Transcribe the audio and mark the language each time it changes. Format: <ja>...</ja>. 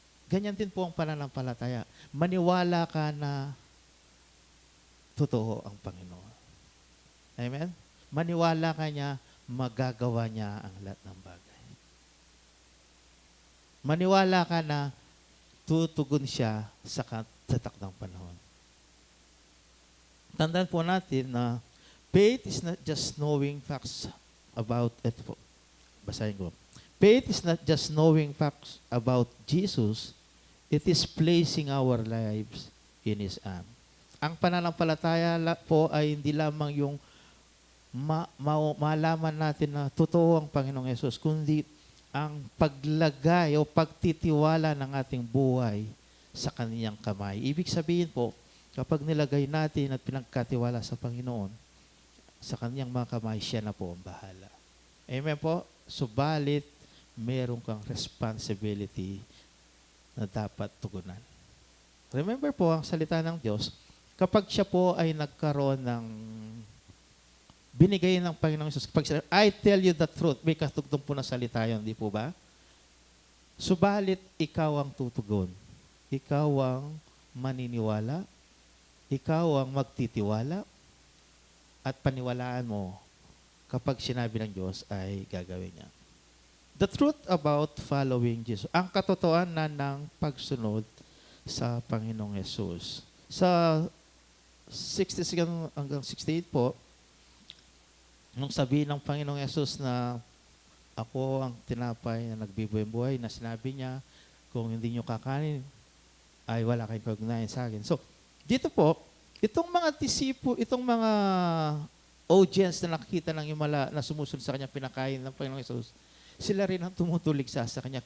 <tl>Ganyan din po ang pananampalataya. Maniwala ka na totoo ang Panginoon. Amen? Maniwala ka niya, magagawa niya ang lahat ng bagay. Maniwala ka na tutugon siya sa takdang panahon. Tandaan po natin na</tl> <en>faith is not just knowing facts about it.</en> <tl>Basahin ko.</tl> <en>Faith is not just knowing facts about Jesus, it is placing our lives in His arms.</en> <tl>Ang pananampalataya po ay hindi lamang yung malaman natin na totoo ang Panginoong Yesus, kundi ang paglagay o pagtitiwala ng ating buhay sa Kaniyang kamay. Ibig sabihin po, kapag nilagay natin at pinagkatiwala sa Panginoon, sa Kaniyang mga kamay, siya na po ang bahala. Amen po? Subalit, meron kang responsibility na dapat tugunan. Remember po, ang salita ng Diyos, kapag siya po ay nagkaroon ng binigay ng Panginoong Jesus, pag sinabi,</tl> <en>I tell you the truth,</en> <tl>may katugtong po na salita yun, di po ba? Subalit, ikaw ang tutugon. Ikaw ang maniniwala. Ikaw ang magtitiwala. At paniwalaan mo kapag sinabi ng Diyos ay gagawin niya.</tl> <en>The truth about following Jesus.</en> <tl>Ang katotohanan ng pagsunod sa Panginoong Jesus. Sa 66 hanggang 68 po, nung sabihin ng Panginoong Yesus na ako ang tinapay na nagbibuhay-buhay, na sinabi niya, kung hindi nyo kakanin, ay wala kayong kaugnayan sa akin. So, dito po, itong mga itong mga audience na nakikita ng Himala na sumusunod sa kanya, pinakain ng Panginoong Yesus, sila rin ang tumutulig sa kanya.</tl>